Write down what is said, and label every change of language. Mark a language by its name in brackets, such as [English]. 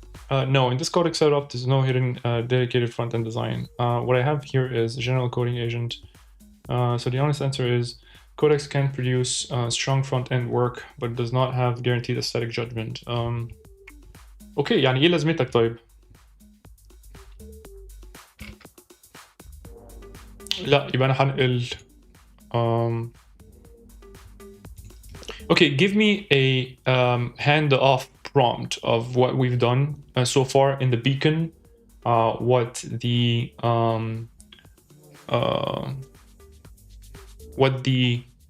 [English] No, in this codec setup, there's no hidden dedicated front-end design. What I have here is a general coding agent. So the honest answer is Codex can produce strong front-end work, but does not have guaranteed aesthetic judgment. [Arabic] Okay, يعني ايه لازمتك طيب؟ لا يبقى انا هنقل [English] Okay, give me a handoff prompt of what we've done so far in the beacon, what the